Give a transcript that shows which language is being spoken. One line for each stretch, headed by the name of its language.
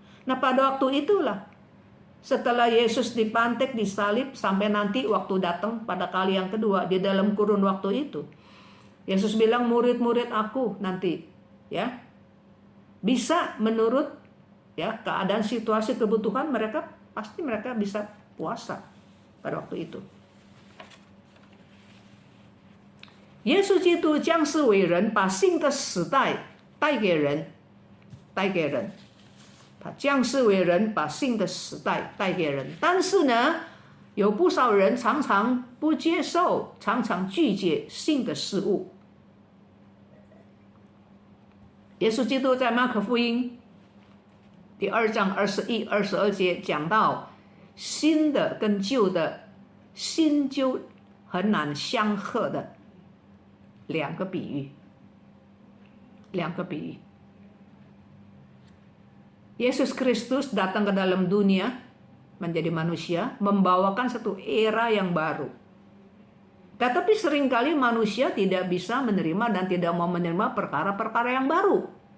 Indonesian: Nah, pada waktu itulah, setelah Yesus dipantek, disalib, sampai nanti waktu datang pada kali yang kedua, di dalam kurun waktu itu, Yesus bilang, murid-murid aku nanti, ya, bisa menurut ya keadaan, situasi, kebutuhan mereka, pasti mereka bisa puasa pada waktu itu.
Chinese: 耶稣基督降世为人，把新的时代带给人，他降世为人，把新的时代带给人。但是呢，有不少人常常不接受，常常拒绝新的事物。耶稣基督在马可福音第2章21、22节讲到，新的跟旧的，新旧很难相合的两个比喻。
Indonesian: Yesus Kristus datang ke dalam dunia menjadi manusia, membawakan satu era yang baru. Tetapi seringkali manusia tidak bisa menerima dan tidak mau menerima perkara-perkara yang baru.